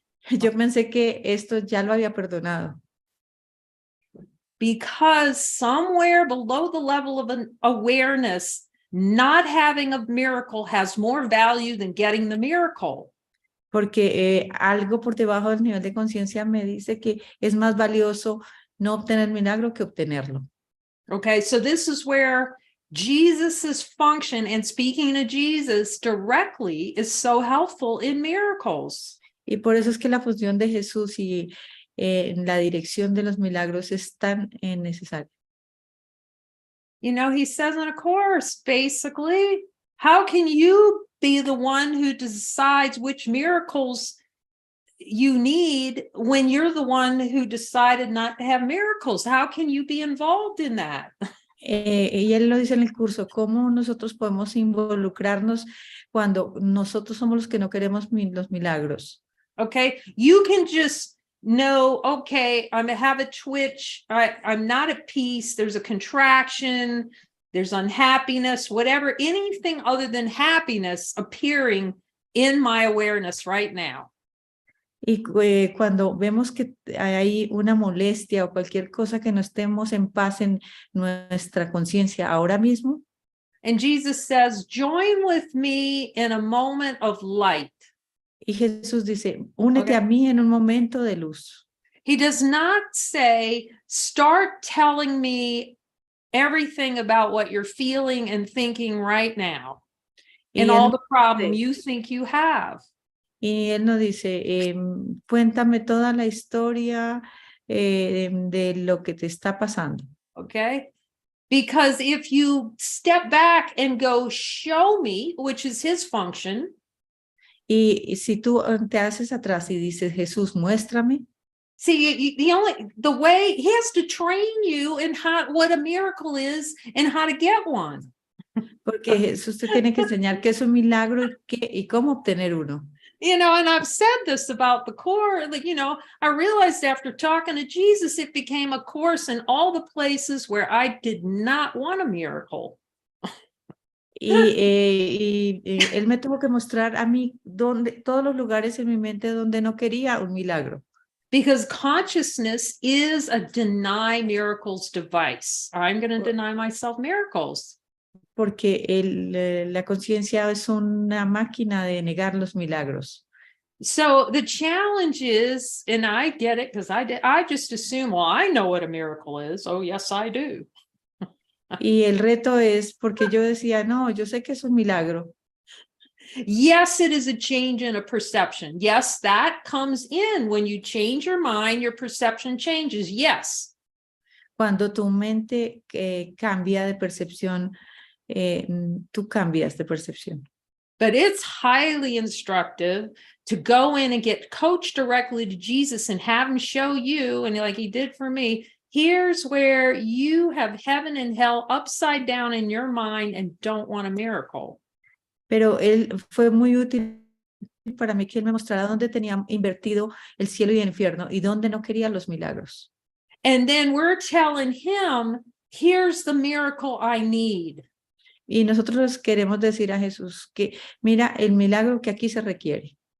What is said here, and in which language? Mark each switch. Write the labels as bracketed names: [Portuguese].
[Spanish] Yo pensé que esto ya lo había perdonado. [English] Because somewhere below the level of an awareness, not having a miracle has more value than getting the miracle. [Spanish] Porque algo por debajo del nivel de conciencia me dice que es más valioso no obtener milagro que obtenerlo. [English] Okay, so this is where Jesus's function and speaking to Jesus directly is so helpful in miracles. [Spanish] Y por eso es que la función de Jesús y en la dirección de los milagros es tan necesaria. [English] You know, he says in a course, basically, how can you be the one who decides which miracles you need when you're the one who decided not to have miracles? How can you be involved in that? [Spanish] Y él lo dice en el curso, ¿cómo nosotros podemos involucrarnos cuando nosotros somos los que no queremos los milagros? [English] Okay, you can just know, okay, I have a twitch, I'm not at peace, there's a contraction, there's unhappiness, whatever, anything other than happiness appearing in my awareness right now. [Spanish] Y cuando vemos que hay una molestia o cualquier cosa que no estemos en paz en nuestra conciencia ahora mismo. [English] And Jesus says, join with me in a moment of light. [Spanish] Y Jesús dice, únete a mí en un momento de luz. [English] He does not say, start telling me everything about what you're feeling and thinking right now and all the problem you think you have. [Spanish] Y él nos dice, cuéntame toda la historia de lo que te está pasando. [English] Okay? Because if you step back and go, show me, which is his function. [Spanish] Y si tú te haces atrás y dices, Jesús, muéstrame. [English] See, the way he has to train you in what a miracle is and how to get one. [Spanish] Porque Jesús te tiene que enseñar qué es un milagro y cómo obtener uno. [English] You know, and I've said this about the course, like, you know, I realized after talking to Jesus, it became a course in all the places where I did not want a miracle. [Spanish] Y él me tuvo que mostrar a mí todos los lugares en mi mente donde no quería un milagro. [English] Because consciousness is a deny miracles device. I'm going to deny myself miracles. [Spanish] Porque la conciencia es una máquina de negar los milagros. [English] So the challenge is, and I get it because I just assume, well, I know what a miracle is. Oh, yes, I do. [Spanish] Y el reto es porque yo decía, no, yo sé que es un milagro. [English] Yes, it is a change in a perception. Yes, that comes in when you change your mind, your perception changes. Yes. [Spanish] Cuando tu mente cambia de percepción, tú cambias de percepción. [English] But it's highly instructive to go in and get coached directly to Jesus and have him show you, and like he did for me, here's where you have heaven and hell upside down in your mind and don't want a miracle. [Spanish] Pero él fue muy útil para mí que él me mostrara dónde tenía invertido el cielo y el infierno y dónde no quería los milagros. [English] And then we're telling him, here's the miracle I need. [Spanish] Y nosotros queremos decir a Jesús que mira el milagro que aquí se requiere.